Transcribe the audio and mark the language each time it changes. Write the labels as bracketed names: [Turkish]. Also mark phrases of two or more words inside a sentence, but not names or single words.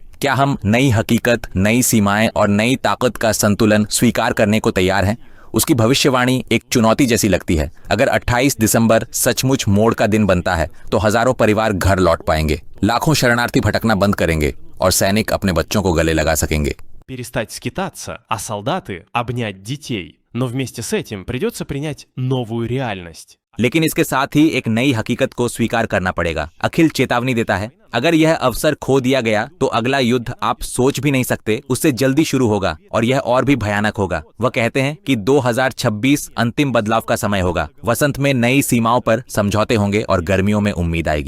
[Hindi] क्या हम नई हकीकत, नई सीमाएं और नई ताकत का संतुलन स्वीकार करने को तैयार हैं? उसकी भविष्यवाणी एक चुनौती जैसी लगती है। अगर 28 दिसंबर सचमुच मोड़ का दिन बनता है तो हजारों परिवार घर लौट पाएंगे, लाखों शरणार्थी भटकना बंद करेंगे और सैनिक अपने बच्चों को गले लगा सकेंगे। [Russian] Перестать скитаться, а солдаты обнять детей. Но вместе с этим придется принять новую реальность. [Hindi] लेकिन इसके साथ ही एक नई हकीकत को स्वीकार करना पड़ेगा। अखिल चेतावनी देता है, अगर यह अवसर खो दिया गया तो अगला युद्ध आप सोच भी नहीं सकते, उससे जल्दी शुरू होगा और यह और भी भयानक होगा। वह कहते हैं कि 2026 अंतिम बदलाव का समय होगा। वसंत में नई सीमाओं पर समझौते होंगे और गर्मियों में उम्मीद आएगी।